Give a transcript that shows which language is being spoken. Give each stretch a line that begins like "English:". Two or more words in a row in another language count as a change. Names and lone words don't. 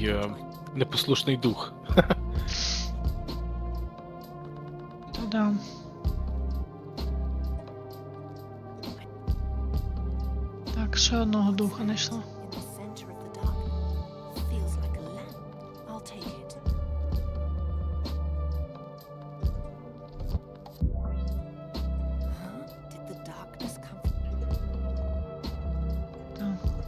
English: admitted
Ukrainian: непослушний дух. Ну да. Так, ще одного духа знайшла.
English: in the center of the dark. Feels like a lamp. I'll take it. Huh? Did the darkness come from...
Ukrainian: Так.